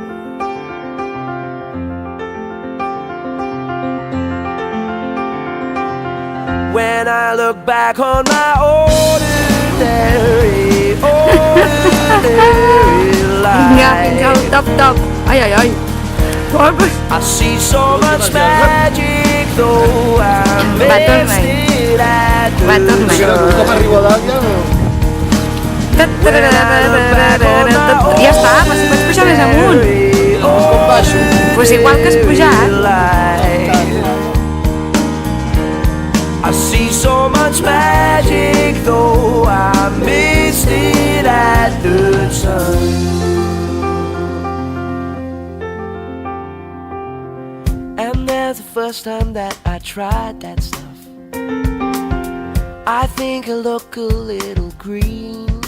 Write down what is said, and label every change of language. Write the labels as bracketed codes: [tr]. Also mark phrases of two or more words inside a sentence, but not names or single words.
[en] When I look back on my ordinary life, I see so much magic, though I missed it at the [ca] Ja està, però si pots pujar més amunt. Pues igual que has pujat. [en] I see so much magic, though I missed it at the time. And there's the first time that I tried that stuff, I think I look a little green.